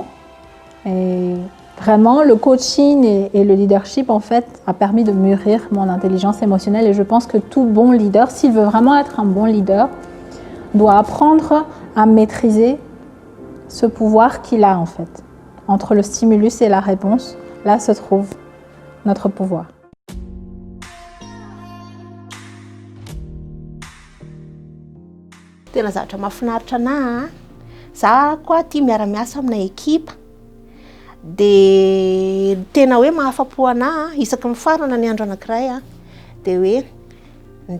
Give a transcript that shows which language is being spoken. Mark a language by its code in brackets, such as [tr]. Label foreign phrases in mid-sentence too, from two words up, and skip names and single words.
[fr] Et vraiment, le coaching et le leadership, en fait, a permis de mûrir mon intelligence émotionnelle. Et je pense que tout bon leader, s'il veut vraiment être un bon leader, doit apprendre à maîtriser ce pouvoir qu'il a, en fait. Entre le stimulus et la réponse, là se trouve notre pouvoir. [mg] Tena zavatra mahafinaritra anahy za koa tia miara-miasa amina ekipa dia tena hoe mahafapo anahy isaky mifarana ny andro anankiray dia hoe ny